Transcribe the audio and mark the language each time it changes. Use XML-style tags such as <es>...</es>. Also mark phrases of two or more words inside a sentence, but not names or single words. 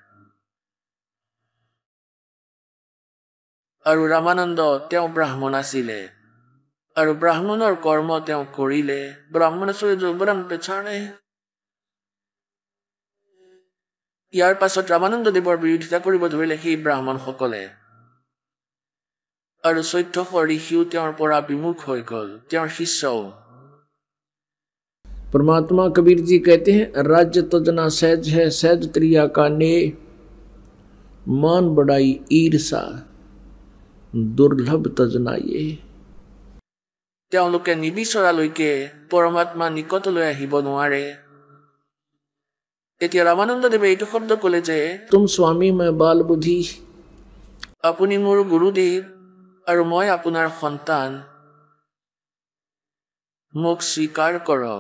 <as>আৰু ৰামানন্দ তেওঁ ব্ৰাহ্মণ আছিলে আৰু ব্ৰাহ্মণৰ কৰ্ম তেওঁ কৰিলে। ব্ৰাহ্মণ পেছানে ইয়াৰ পাছত ৰামানন্দদেৱৰ বিৰোধিতা কৰিব ধৰিলে সেই ব্ৰাহ্মণসকলে আৰু 1400 ঋষিও তেওঁৰ পৰা বিমুখ হৈ গ'ল, তেওঁৰ শিষ্যও।</as> <hi>परमात्मा कबीर जी कहते हैं राज्य तजना सहज है सहज त्रिया का ने मान बढ़ाई ईर्षा दुर्लभ तजना ये।</hi> <as>তেওঁলোকে নিবিচৰালৈকে পৰমাত্মা নিকটলৈ আহিব নোৱাৰে। এতিয়া ৰামানন্দদেৱে এইটো শব্দ ক'লে যে</as> <hi>तुम स्वामी</hi> <as>মই বাল বুদ্ধি, আপুনি মোৰ গুৰুদেৱ আৰু মই আপোনাৰ সন্তান, মোক স্বীকাৰ কৰক।</as>